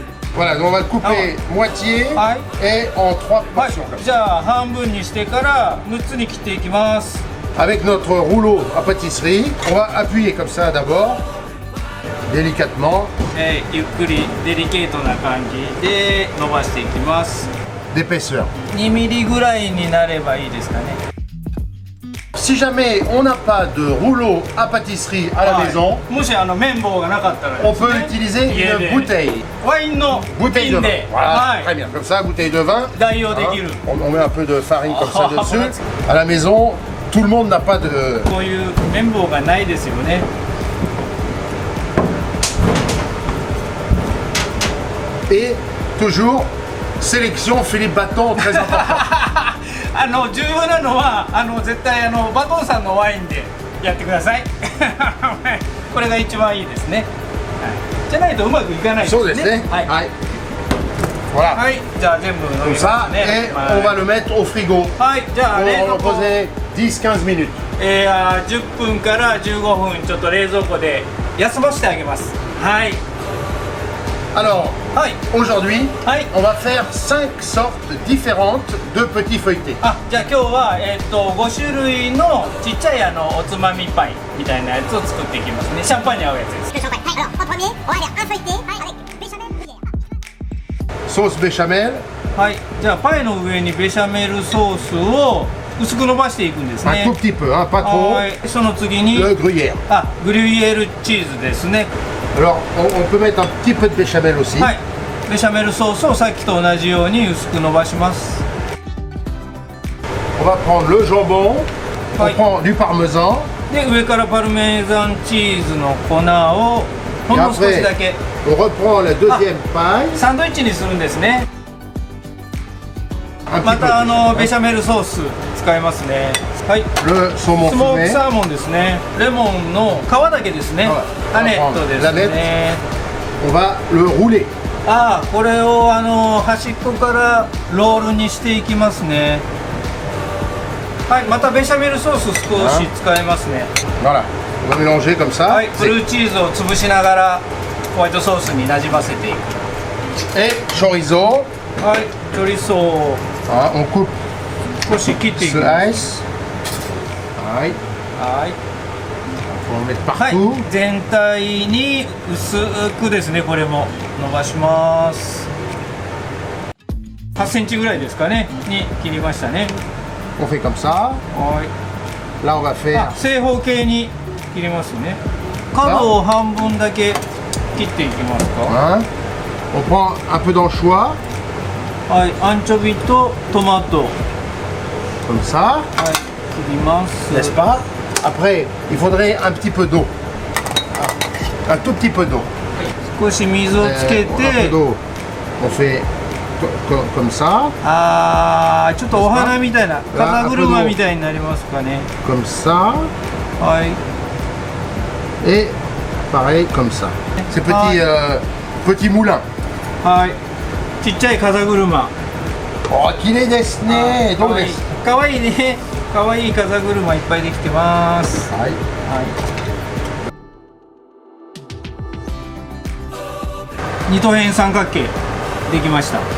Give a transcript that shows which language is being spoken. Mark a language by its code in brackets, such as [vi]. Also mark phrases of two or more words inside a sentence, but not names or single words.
[fr] Voilà, donc on va le couper moitié et en 3 portions. Avec notre rouleau à pâtisserie, on va appuyer comme ça d'abord, délicatement. D'épaisseur. [ja] 2 ミリぐらいになればいいですかね。 [fr] Si jamais on n'a pas de rouleau à pâtisserie à la maison, on peut utiliser une bouteille. Bouteille de vin. Voilà, très bien. Comme ça, bouteille de vin. On met un peu de farine comme ça dessus. À la maison, tout le monde n'a pas de... Et toujours, sélection Philippe Bâton, très important. [ja] 重要なのは絶対バトンさんのワインでやってください。これが一番いいですね。じゃないとうまくいかないですね。そうですね。はい。Voilà. はい、じゃあ全部飲みますね。 [fr] Et on va le mettre au frigo. [ja] はい、じゃあ冷蔵庫。 [fr] 10-15 minutes. [ja] 10分から15分ちょっと冷蔵庫で休ませてあげます。はい。 [fr] Alors, aujourd'hui, on va faire 5 sortes différentes de petits feuilletés. [ja] じゃあ今日は5種類のちっちゃいおつまみパイみたいなやつを作っていきますね。シャンパンに合うやつです。 [fr] Sauce béchamel. [ja] はい、じゃあパイの上にベシャメルソースを薄く伸ばしていくんですね。 [fr] Un tout petit peu, hein, pas trop. [ja] その次に [fr] le gruyère. [ja] グリュイエールチーズですね。 [fr] Alors, on peut mettre un petit peu de béchamel aussi. [ja] はい、ベシャメルソースをさっきと同じように薄く伸ばします。 [fr] On va prendre le jambon, on prend du parmesan. [ja] で、上からパルメザンチーズの粉をほんの少しだけ。 [fr] On reprend la deuxième paille. [ja] サンドイッチにするんですね。またベシャメルソース使いますね。はい。スモークサーモンですね。レモンの皮だけですね。アネットですね。 [fr] On va le rouler. [ja] これを端っこからロールにしていきますね。はい。またベシャメルソース少し使いますね。 [fr] Voilà. On va mélanger comme ça. [ja] はい。ブルーチーズを潰しながらホワイトソースになじませていく。 [fr] Et chorizo. [ja] はい。チョリソー。 [fr] On coupe. [ja] 少し切っていきます。はい。はい。 [fr] On va mettre partout. [ja] 全体に薄くですね。これも伸ばします。8センチぐらいですかねに切りましたね。 [fr] On fait comme ça. [ja] はい。 [fr] Là on va faire. [ja] 正方形に切りますね。角を半分だけ切っていきますか。 [fr] On prend un peu d'anchois. [ja] はい、アンチョビとトマト。 [fr] Comme ça. [ja] はい、切ります。 [fr] N'est-ce pas? Après, il faudrait un petit peu d'eau. Un tout petit peu d'eau. [ja] 少し水をつけて。 [fr] On fait comme ça. [ja] ちょっとお花みたいな、風車みたいになりますかね。 [fr] Comme ça. [ja] はい。 [fr] Et pareil comme ça. Ces petits moulins. [ja] はい。ちっちゃい風車。綺麗ですね。どうです？かわいいね。かわいい風車いっぱいできてます。はい。二等辺三角形できました。